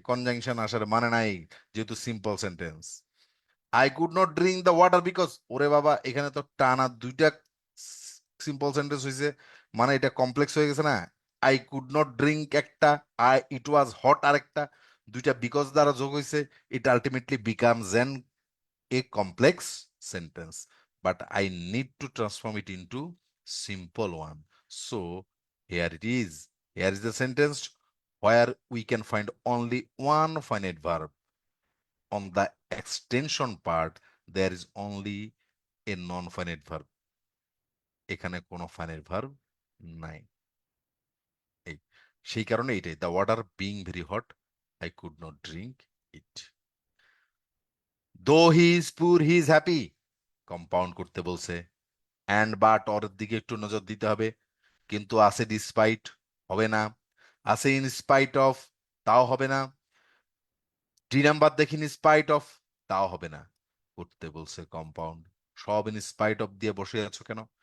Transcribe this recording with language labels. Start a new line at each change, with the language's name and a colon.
Bangla: Conjunction আসার মানে নাই, যেহেতু simple sentence.
English: I could not drink the water because,
Bangla: ওরে বাবা এখানে তো টানা দুইটা সিম্পল সেন্টেন্স হয়েছে, মানে এটা কমপ্লেক্স হয়ে গেছে না।
English: I could not drink
Bangla: একটা,
English: I it was hot
Bangla: আরেকটা, দুইটা
English: because
Bangla: দ্বারা যোগ হয়েছে,
English: It ultimately becomes an a complex sentence, but I need to transform it into simple one. So here it is. Here is the sentence where we can find only one finite verb. On the extension part, there is only a non-finite verb.
Bangla: এখানে কোনো finite verb নাই। এই সেই কারণে এটাই,
English: the water being very hot, I could not drink it. Though he is poor, he is happy.
Bangla: Compound করতে বলছে, and but or দিকে একটু নজর দিতে হবে। কিন্তু আছে ডিসপাইট, হবে না। আছে ইন স্পাইট অফ, তাও হবে না। ডি নাম্বার দেখি ইন স্পাইট অফ, তাও হবে না। করতে বলছে কম্পাউন্ড, সব ইন স্পাইট অফ দিয়ে বসে আছো কেন?